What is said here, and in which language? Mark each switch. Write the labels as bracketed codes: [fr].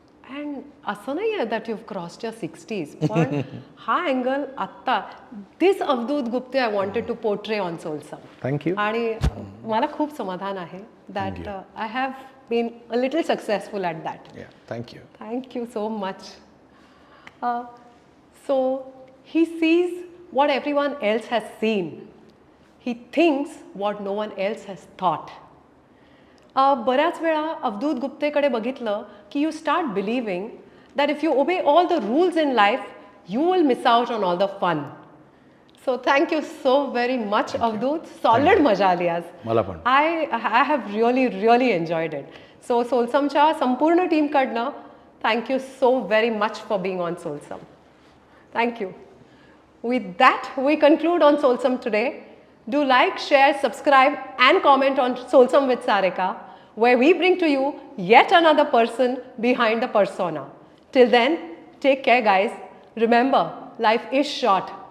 [en] and [mr] असं नाही आहे [en] that you crossed your 60s, [mr] पण हा [en] angle [mr] आत्ता, [en] This Avadhoot Gupte I wanted to portray on Solsum. Thank you. [mr] आणि मला खूप समाधान आहे [en] That I have been a little successful at that. Thank you. Thank you so much. So he sees what everyone else has seen. He thinks what no one else has thought. [mr] बऱ्याच वेळा अवधूत गुप्तेकडे बघितलं की [en] You start believing that if you obey all the rules in life you will miss out on all the fun. So thank you so very much Avadhoot. [mr] Solid मजा आली आज. मला पण. [en] I have really enjoyed it. So [mr] सोलसमच्या संपूर्ण टीमकडनं [en] Thank you so very much for being on Solsum. Thank you. With that, we conclude on Solsum today. Do like, share, subscribe and comment on Solsum with Sarika, where we bring to you yet another person behind the persona. Till then, take care guys. Remember, life is short.